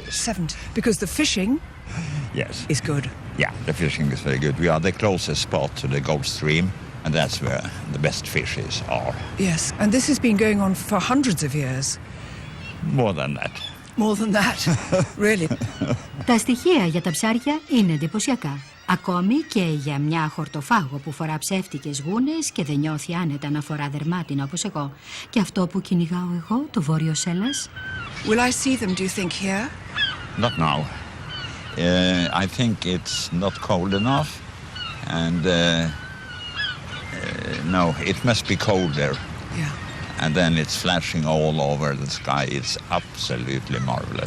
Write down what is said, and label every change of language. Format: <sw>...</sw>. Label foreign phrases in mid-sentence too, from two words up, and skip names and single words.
<en>70. Because the fishing Yes. is good. Yeah, the fishing is very good. We are the closest spot to the Gulf Stream, and that's where the best fishes are. Yes, and this has been going on for hundreds of years. More than that. More than that, really.</en> <el>Τα στοιχεία για τα ψάρια είναι εντυπωσιακά. Ακόμη και για μια χορτοφάγο που φορά ψεύτικες γούνες και δεν νιώθει άνετα να φορά δερμάτινα όπως εγώ. Και αυτό που κυνηγάω εγώ, το Βόρειο Σέλας.</el> <en>Will I see them, do you think, here? Not now. I think it's not cold enough, and no, it must be colder. Yeah. And then it's flashing all over the sky. It's absolutely marvelous.</en>